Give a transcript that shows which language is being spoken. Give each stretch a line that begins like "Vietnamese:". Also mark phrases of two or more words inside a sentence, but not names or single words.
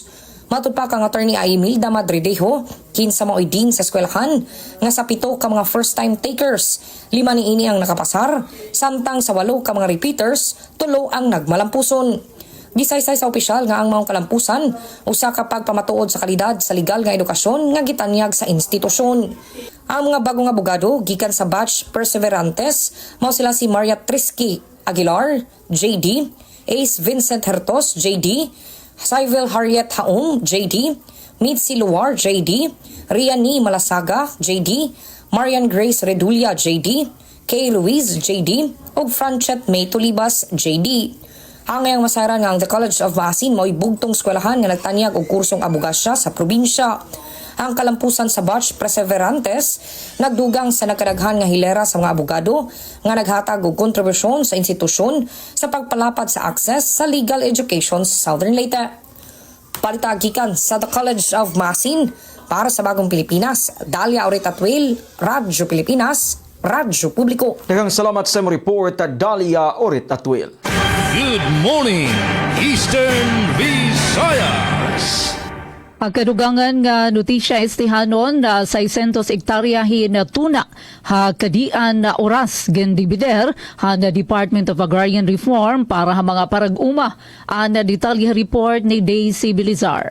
Cebuano: Matud pa kang attorney Aimilda Madridejo, kinsa mao'y dean sa eskwelahan, nga sa 7 ka mga
English: first-time takers,
Cebuano: 5 niini ang nakapasar, samtang sa 8 ka mga repeaters, 3 ang nagmalampuson. Gisaysay sa opisyal nga ang maong kalampusan, usa ka pagpamatuod sa kalidad sa legal nga edukasyon nga gitanyag sa institusyon. Ang mga bagong abogado gikan sa batch Perseverantes mao sila si Maria Trisky Aguilar, JD, Ace Vincent Hertos, JD, Syvel Harriet Haong, JD, Mitzi Luar, JD, Riani Malasaga, JD, Marian Grace Redulia, JD, Kay Louise, JD, ug Franchet May Tulibas, JD. Ang ngayong masaran nga ang The College of Maasin mo'y bugtong eskwelahan nga nagtanyag og kursong abogasya sa probinsya. Ang kalampusan sa batch Perseverantes nagdugang sa nagkadaghan nga hilera sa mga abogado nga naghatag og kontribusyon sa institusyon sa pagpalapad sa access sa
English: legal education
Cebuano: sa Southern Leyte. Balita gikan sa The College of Maasin para sa Bagong Pilipinas, Dalia Oret Atwil, Radyo Pilipinas, Radyo Publiko. Daghang salamat sa imong report Dalia Oret Atwil.
English: Good morning, Eastern Visayas.
Waray: Pagkadugangan nga notisya istihanon na 600 hektaryahin na tuna ha kadian na oras gendibider ha na Department of Agrarian Reform para ha mga parag-uma na detalye report ni Daisy Bilizar.